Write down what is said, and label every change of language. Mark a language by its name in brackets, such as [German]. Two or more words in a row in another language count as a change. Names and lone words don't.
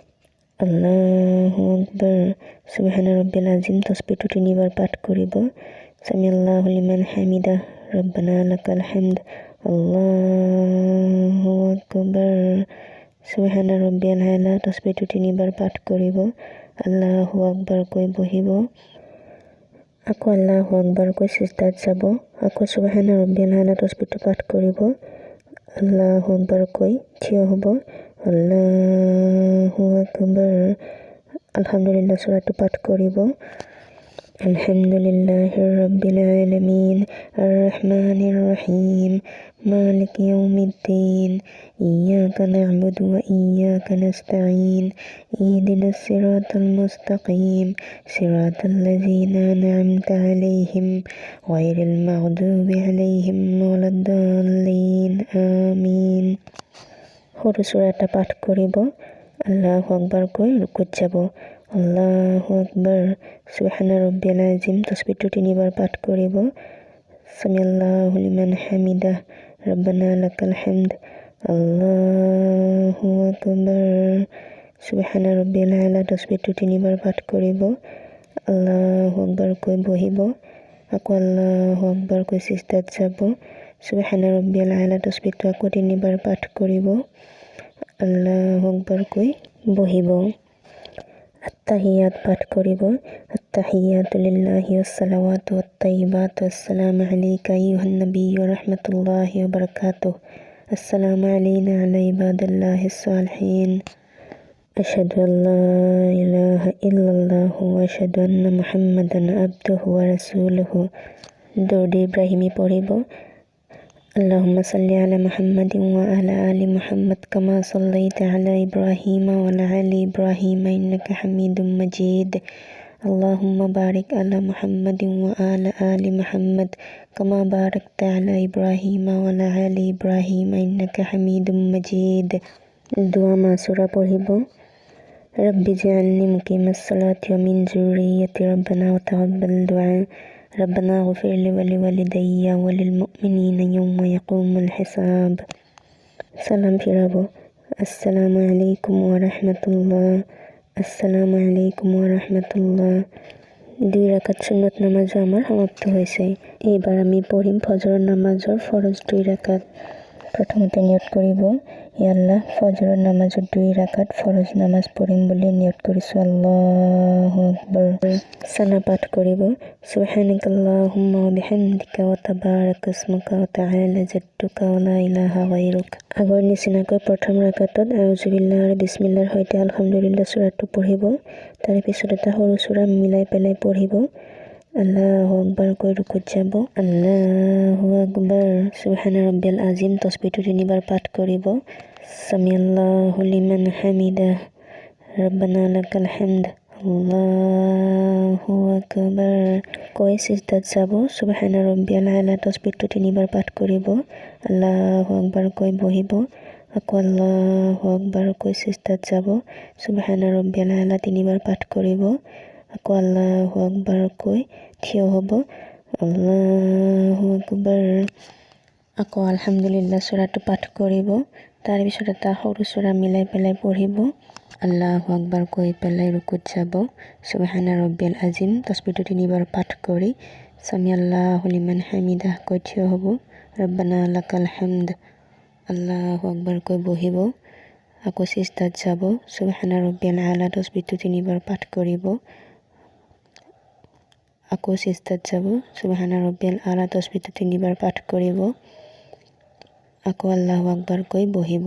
[Arabic] الله أكبر. سبحان ربي العظيم [Assamese] তাসবিহটো 3 বার পাঠ কৰিব। [Arabic] سمع الله لمن حمده، ربنا لك الحمد، الله أكبر. سبحان ربي الأعلى [Assamese] তাসবিহটো 3 বার পাঠ কৰিব। [Arabic] الله أكبر [Assamese] কৈ বহিব, আকৌ [Arabic] الله أكبر [Assamese] কৈ সিজদাত যাব, আকৌ [Arabic] سبحان ربي الأعلى [Assamese] তাসবিহটো পাঠ কৰিব। [Arabic] الله أكبر [Assamese] কৈ থিয় হ'ব, [Arabic] الله أكبر. [Assamese] আলহামদুলিল্লাহ সূৰাটো পাঠ কৰিব। [Arabic] الحمد لله رب العالمين. الرحمن الرحيم. مالك يوم الدين. إياك نعبد وإياك نستعين. اهدنا الصراط المستقيم. صراط الذين أنعمت عليهم غير المغضوب عليهم ولا الضالين. [Assamese] আমিন। সৰু সূৰাটা পাঠ কৰিব। [Arabic] الله أكبر [Assamese] কৈ রুকুত যাব। [Arabic] الله أكبر. سبحان ربي العظيم [Assamese] তাসবিহটো 3 বার পাঠ কৰিব। [Arabic] سمع الله لمن حمده، ربنا لك الحمد، الله أكبر. سبحان ربي الأعلى [Assamese] তাসবিহটো 3 বার পাঠ কৰিব। [Arabic] الله أكبر [Assamese] কৈ বহিব, আকৌ [Arabic] الله أكبر [Assamese] কৈ সিজদাত যাব। [Arabic] سبحان ربي الأعلى [Assamese] তাসবিহটো আকৌ 3 বার পাঠ কৰিব। [Arabic] الله أكبر [Assamese] কৈ বহিব। আত্তাহিয়াত পাঠ কৰিব। [Arabic] التحيات لله والصلوات والطيبات السلام عليك أيها النبي ورحمة الله وبركاته. السلام علينا وعلى عباد الله الصالحين. أشهد أن لا إله إلا الله وأشهد أن محمدا عبده ورسوله. [Assamese] দরুদ ইব্রাহিমি পড়িব। [Arabic] اللهم صل على محمد وعلى آل محمد كما صليت على إبراهيم وعلى آل إبراهيم إنك حميد مجيد. اللهم بارك على محمد وعلى آل محمد كما باركت على إبراهيم وعلى آل إبراهيم إنك حميد مجيد. [Assamese] দোয়া মাসুরা পড়িব। [Arabic] رب اجعلني مقيم الصلاة ومن ذريتي ربنا وتقبل دعاء. ربنا اغفر لي ولوالدي وللمؤمنين يوم يقوم الحساب. [Bangla] সালাম ফিরাবো। [Arabic] السلام عليكم ورحمة الله. السلام عليكم ورحمة الله. [Bangla] 2 রাকাত সুন্নত নামাজও আমার সমাপ্ত হয়েছে। [Assamese] এবার আমি পড়িম ফজর নামাজৰ ফরজ 2 রাকাত। প্রথমতে নিয়ত কৰিব, হে আল্লাহ, ফজৰৰ নামাজত 2 রাকাত ফরজ নামাজ পঢ়িম বুলি নিয়ত কৰিছো, [Arabic] الله أكبر. [Assamese] সানা পাঠ কৰিব। [Arabic] سبحانك اللهم وبحمدك وتبارك اسمك وتعالى جدك ولا إله غيرك. [Assamese] আগৰ নিচিনাকৈ প্ৰথম ৰাকাতত আউযু বিল্লাহি আৰু বিসমিল্লাহৰ সৈতে আলহামদুলিল্লাহ সূৰাটো পঢ়িব। তাৰ পিছত এটা সৰু সূৰা মিলাই পেলাই পঢ়িব। [Arabic] الله أكبر [Assamese] কৈ ৰুকুত যাব। [Arabic] الله أكبر سبحان ربي العظيم [Assamese] তসবিহটো 3 বাৰ পাঠ কৰিব। [Arabic] سمع الله لمن حمده ربنا لك الحمد الله أكبر [Assamese] কৈ সিজদাত যাব। [Arabic] سبحان ربي الأعلى [Assamese] তসবিহটো 3 বাৰ পাঠ কৰিব। [Arabic] الله أكبر [Assamese] কৈ বহিব। আকৌ [Arabic] الله أكبر [Assamese] কৈ সিজদাত যাব। [Arabic] سبحان ربي الأعلى [Assamese] 3 বাৰ পাঠ কৰিব। আকৌ [Arabic] الله أكبر [Assamese] কৈ থিয় হ'ব। [Arabic] الله أكبر [Assamese] আকৌ আলহামদুলিল্লাহ সূৰাটো পাঠ কৰিব। তাৰ পিছত এটা সৰু সূৰা মিলাই পেলাই পঢ়িব। [Arabic] الله أكبر [Assamese] কৈ পেলাই ৰুকুত যাব। [Arabic] سبحان ربي العظيم [Assamese] তসবিহটো 3 বাৰ পাঠ কৰি [Arabic] سمع الله لمن حمده [Assamese] কৈ থিয় হ'ব। [Arabic] ربنا لك الحمد الله أكبر [Assamese] কৈ বহিব। আকৌ সিজদাত যাব। [Arabic] سبحان ربي الأعلى [Assamese] তসবিহটো 3 বাৰ পাঠ কৰিব। আকৌ সিজদাত যাব। [Arabic] سبحان ربي الأعلى [Assamese] তসবিহটো 3 বাৰ পাঠ কৰিব। আকৌ [Arabic] الله أكبر [Assamese] কৈ বহিব।